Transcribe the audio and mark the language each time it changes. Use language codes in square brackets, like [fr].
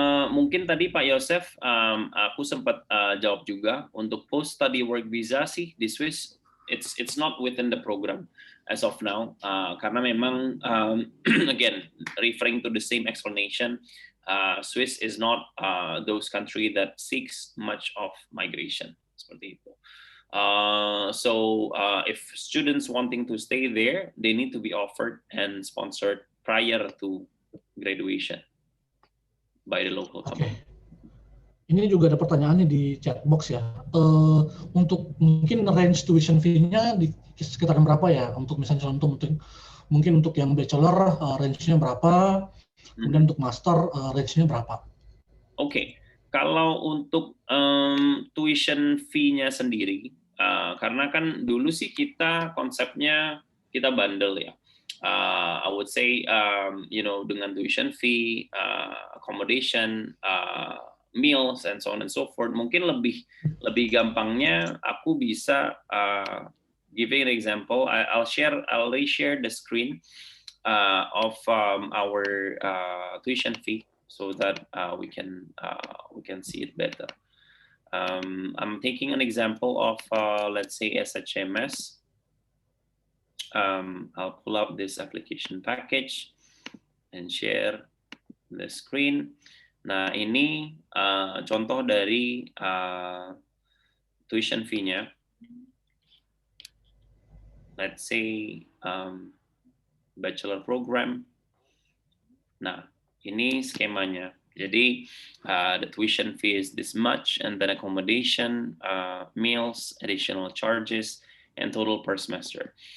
[id] Mungkin tadi Pak Yosef, aku sempat jawab juga untuk [en] post study work visa [id] sih di Swiss, [en] it's not within the program as of now, [id] karena memang [en] again referring to the same explanation, Swiss is not those country that seeks much of migration [id] seperti itu. [en] So if students wanting to stay there, they need to be offered and sponsored prior to graduation by the local company. Okay. [id] Ini juga ada pertanyaan di chat box ya. Untuk mungkin range tuition fee-nya di sekitaran berapa ya? Untuk misalnya contoh mungkin untuk yang bachelor range-nya berapa? Kemudian untuk master range-nya berapa? Oke. Kalau untuk tuition fee-nya sendiri, karena kan dulu sih kita konsepnya kita bundle ya. [en] I would say, [id] dengan [en] tuition fee, accommodation, meals, and so on and so forth. [id] Mungkin lebih gampangnya aku bisa [en] giving an example. I'll share the screen of our tuition fee so that we can see it better. I'm taking an example of, let's say, SHMS. I'll pull up this application package and share the screen. [id] Nah, ini contoh dari tuition fee-nya. [en] Let's say bachelor program. [id] Nah, ini skemanya. Jadi [en] the tuition fee is this much, and then accommodation, meals, additional charges, and total per semester.